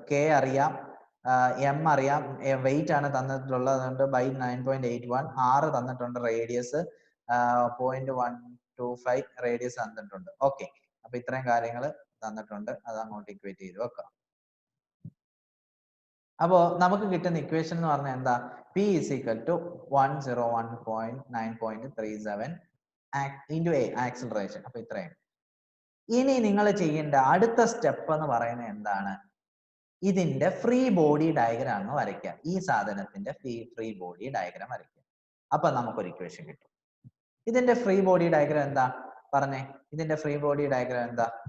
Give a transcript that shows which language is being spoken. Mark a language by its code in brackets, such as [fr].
[ml] K അറിയാം, M അറിയാം, wait ആണ് തന്നിട്ടുള്ളത്, അതുകൊണ്ട് ബൈ 9.81. R തന്നിട്ടുണ്ട്, റേഡിയസ് 0.125 റേഡിയസ് തന്നിട്ടുണ്ട്. ഓക്കെ, അപ്പൊ ഇത്രയും കാര്യങ്ങൾ തന്നിട്ടുണ്ട്, അത് അങ്ങോട്ട് ഇക്വേറ്റ് ചെയ്ത് വെക്കാം. അപ്പോ നമുക്ക് കിട്ടുന്ന ഇക്വേഷൻ എന്ന് പറഞ്ഞാൽ എന്താ? [en] P is equal to 101.9.37 into A acceleration. [ml] അപ്പൊ ഇത്രയും. ഇനി നിങ്ങൾ ചെയ്യേണ്ട അടുത്ത സ്റ്റെപ്പ് എന്ന് പറയുന്നത് എന്താണ്? ഇതിന്റെ ഫ്രീ ബോഡി ഡയഗ്രാം എന്ന് വരയ്ക്കുക. ഈ സാധനത്തിന്റെ ഫ്രീ ബോഡി ഡയഗ്രാം വരയ്ക്കുക. അപ്പൊ നമുക്കൊരു ഇക്വേഷൻ കിട്ടും. ഇതിന്റെ ഫ്രീ ബോഡി ഡയഗ്രാം എന്താ പറഞ്ഞേ? ഇതിന്റെ ഫ്രീ ബോഡി ഡയഗ്രാം എന്താ?